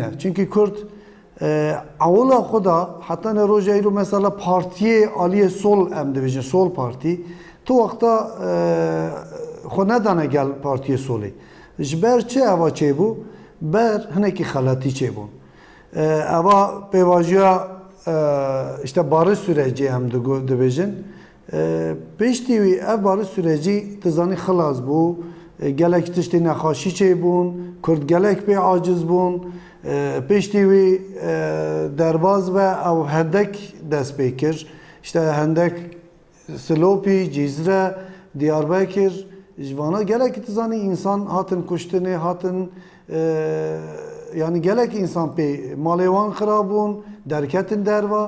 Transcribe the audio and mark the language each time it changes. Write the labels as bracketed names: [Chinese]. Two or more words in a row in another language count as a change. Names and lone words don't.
[Kurdish] Çünkü Kurd awla xwe da heta ne roja îro mesela partiyê aliyê sol em dibêjin sol partî tu wexta xwe nedane gel partiyê solê. Ji ber çi eva çêbû? Ber hinekî xeletî çêbûn. Eva pêvajiya [Turkish] işte barış süreci [Kurdish] em dibêjin. Piştî wî ev [Turkish] barış sürecî [Kurdish] tu zanî xilas bû. Gelek tiştê nexweşî çêbûn. Kurd gelek pê aciz bûn. Piştî wî derbas ve ew hendek dest pê kir. İşte hendek Silopî, Cîzre, Diyarbekir ji vana gelekî tu zanî insan hatin kuştinê hatin yani gelek insan pê malê wan xirab bûn, derketin derva.